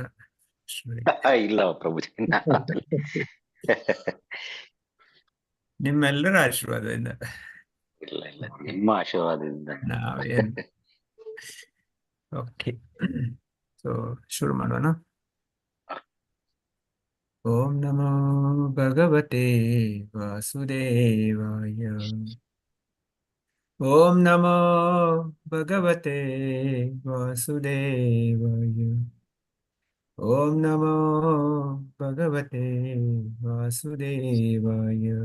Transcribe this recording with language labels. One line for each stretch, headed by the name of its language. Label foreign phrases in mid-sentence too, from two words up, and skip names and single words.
Kannada: ಇಲ್ಲ ಪ್ರಭುಜಿ, ನಿಮ್ಮೆಲ್ಲರ ಆಶೀರ್ವಾದದಿಂದ. ಇಲ್ಲ ಇಲ್ಲ, ನಿಮ್ಮ ಆಶೀರ್ವಾದದಿಂದ. ನಾವೇನು ಓಕೆ. ಸೊ ಶುರು ಮಾಡೋಣ.
Sanskrit: ಓಂ ನಮೋ ಭಗವತೆ ವಾಸುದೇವಾಯ. ಓಂ ನಮೋ ಭಗವತೆ ವಾಸುದೇವಾಯ. ಓಂ ನಮೋ ಭಗವತೆ ವಾಸುದೇವಾಯ.